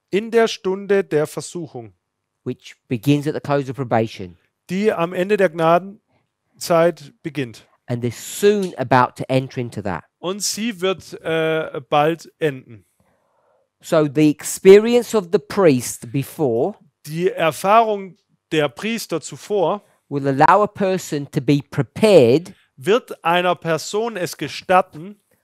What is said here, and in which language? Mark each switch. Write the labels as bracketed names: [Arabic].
[German] in der Stunde der Versuchung, [English] which begins at the close of probation, [German] die am Ende der Gnadenzeit beginnt. [English] and they're soon about to enter into that. [German] Und sie wird bald enden. [English] So the experience of the priest before [German] Die Erfahrung der Priester zuvor [English] will allow a person to be prepared [German] wird einer Person es gestatten,